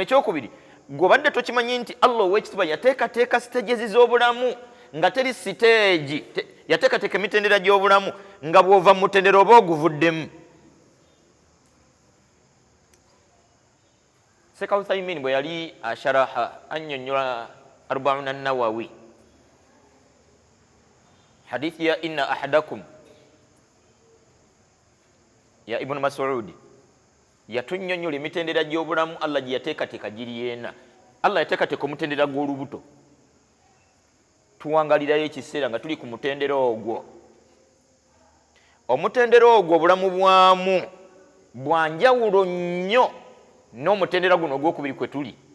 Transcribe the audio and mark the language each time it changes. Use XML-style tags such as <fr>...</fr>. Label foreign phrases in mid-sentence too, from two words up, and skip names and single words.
<lg>Ekyokubiri, gw'obadde tokimanyi nti Allah ow'ekitiibwa yateekateeka siteegezi z'obulamu nga teri siteegi, yateekateeka emitendera gy'obulamu nga bw'ova mu mutendera oba oguvuddemu. Sheikh Uthaymin bwe yali asharaha annyonnyola Arbauna Nawawi, hadithi ya</lg> <ar>إن أحدكم</ar> <lg>ya Ibn Mas'ud yatunnyonnyola emitendera gy'obulamu Allah gye yateekateeka giri ena. Allah yateekateeka omutendera gw'olubuto, tuwangalirayo ekiseera nga tuli ku mutendera ogwo. Omutendera ogwo obulamu bwamu bwanjawulo nnyo n'omutendera guno ogwokubiri kwe tuli.</lg>